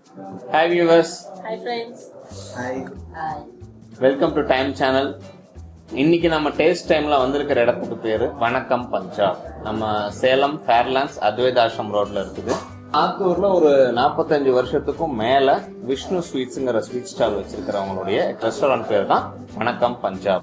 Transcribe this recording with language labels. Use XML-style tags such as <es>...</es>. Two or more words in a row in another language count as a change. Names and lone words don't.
<en>Hi viewers. Hi friends. Hi. Hi. Welcome to Time channel.</en> <ta>இன்னைக்கு நம்ம டேஸ்ட் டைம்ல வந்திருக்கிற இடத்துக்கு பேரு வணக்கம் பஞ்சாப். நம்ம சேலம் Fairlands Advaitha Ashram Roadல இருக்குது. ஆத்தூர்ல ஒரு 45 வருஷத்துக்கும் மேல விஷ்ணு ஸ்வீட்ஸ்ங்கிற</ta> <en>sweet stall</en> <ta>வச்சிருக்கிறவங்களுடைய ரெஸ்டாரண்ட் பேர் தான் வணக்கம் பஞ்சாப்.</ta>